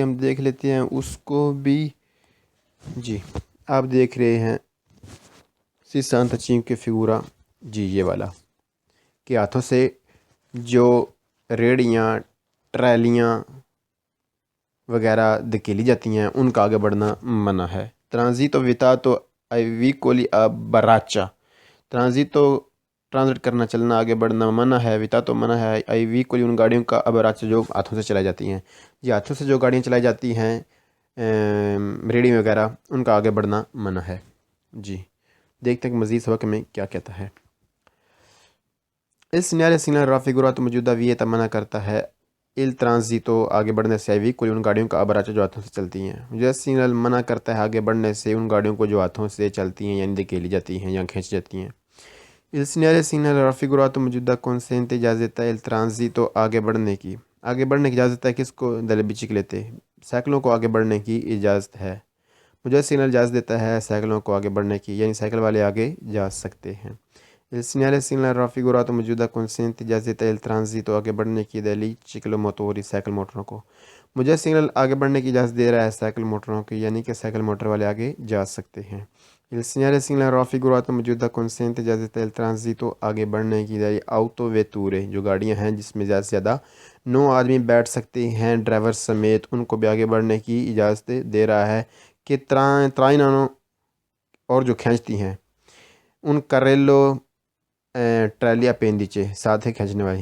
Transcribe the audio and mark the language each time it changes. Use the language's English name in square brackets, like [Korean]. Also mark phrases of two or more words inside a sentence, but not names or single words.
[Urdu] ہم دیکھ لیتے ہیں اس کو بھی۔ جی آپ دیکھ رہے ہیں 65 figura جی یہ والا کہ ہاتھوں سے جو ریڑیاں ٹرالیاں وغیرہ دھکیلی جاتی ہیں ان کا آگے بڑھنا منع ہے۔ [Italian] transito vietato ai vicoli a braccia [Urdu] ٹرانزیٹو ٹرانزٹ کرنا چلنا آگے بڑھنا منع ہے، ویتاتو منع ہے [Italian] ai vicoli [Urdu] ان گاڑیوں کا [Italian] a braccia [Urdu] جو ہاتھوں سے چلائی جاتی ہیں، یہ ہاتھوں سے جو گاڑیاں چلائی جاتی ہیں ریڑھی وغیرہ ان کا آگے بڑھنا منع ہے۔ جی دیکھتے ہیں کہ مزید سبق میں کیا کہتا ہے۔ اس [Italian] segnale segnale raffigurato [Urdu] موجودہ ویتا منع کرتا ہے [Italian] il transito [Urdu] آگے بڑھنے سے [Italian] ai vicoli [Urdu] ان گاڑیوں کا [Italian] a braccia [Urdu] جو ہاتھوں سے چلتی ہیں، موجودہ سگنل منع کرتا ہے آگے بڑھنے سے ان گاڑیوں کو جو ہاتھوں سے چلتی ہیں یعنی دھکیلی جاتی ہیں یا کھینچ جاتی ہیں۔ [Italian] il segnale segnale raffigurato [Urdu] موجودہ consente اجازت دیتا ہے [Italian] il transito [Urdu] آگے بڑھنے کی اجازت ہے کس کو؟ [Italian] delle biciclette [Urdu] سائیکلوں کو آگے بڑھنے کی اجازت ہے، موجودہ سگنل اجازت دیتا ہے سائیکلوں کو آگے بڑھنے کی، یعنی سائیکل والے آگے جا سکتے ہیں۔ [Italian] Il segnale raffigurato [Urdu] موجودہ consente اجازت دیتا ہے الترانزیتو آگے بڑھنے کی [Italian] dei ciclo motori [Urdu] سائیکل موٹروں کو. مجھے سگنل آگے بڑھنے کی اجازت دے رہا ہے سائیکل موٹروں کی، یعنی کہ سائیکل موٹر والے آگے جا سکتے ہیں. [Italian] Il segnale raffigurato [Urdu] موجودہ consente اجازت دیتا ہے الترانزیتو آگے بڑھنے کی [Italian] dei auto vetture [Urdu] جو گاڑیاں ہیں جس میں زیادہ سے زیادہ 9 آدمی بیٹھ سکتے ہیں ڈرائیور سمیت، ان کو بھی آگے بڑھنے کی اجازت دے رہا ہے کہ ترائنانوں اور جو کھینچتی ہیں ان کریلو ٹرالی اپینڈیچے ساتھ ہے کھینچنے والی.